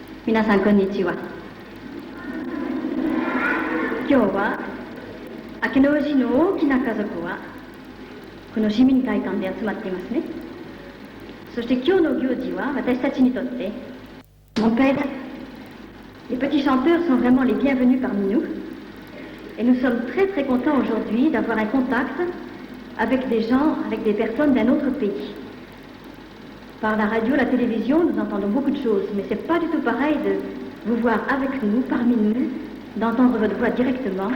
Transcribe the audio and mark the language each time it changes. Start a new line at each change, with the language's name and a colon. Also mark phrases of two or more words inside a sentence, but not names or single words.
Japanese: 皆さんこんにちは。今日は明野氏の大きな家族はこの市民会館で集まっていますね。そして今日の行事は私たちにとって
French: mon père, les petits chanteurs sont vraiment les bienvenus parmi nous et nous sommes très très contents aujourd'hui d'avoir un contact avec des gens, avec des personnes d'un autre pays. Par la radio, la télévision, nous entendons beaucoup de choses, mais c'est pas du tout pareil de vous voir avec nous, parmi nous, d'entendre votre voix directement.